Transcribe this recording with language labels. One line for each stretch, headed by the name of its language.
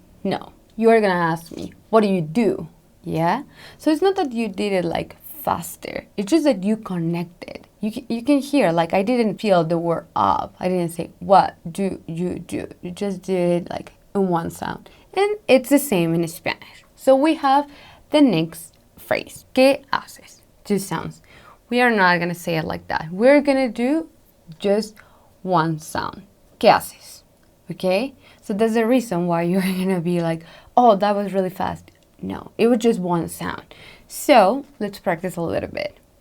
English: No, you're gonna ask me, what do you do? Yeah? So it's not that you did it like faster. It's just that you connected. You can hear, like I didn't feel the word up. I didn't say, what do you do? You just did it like in one sound. And it's the same in Spanish. So we have the next phrase,
Spanish: ¿qué haces?
English: 2 sounds. We are not gonna say it like that. We're gonna do just one sound.
Spanish: ¿Qué haces?
English: Okay? So that's the reason why you're gonna be like, oh, that was really fast. No, it was just one sound. So let's practice a little bit.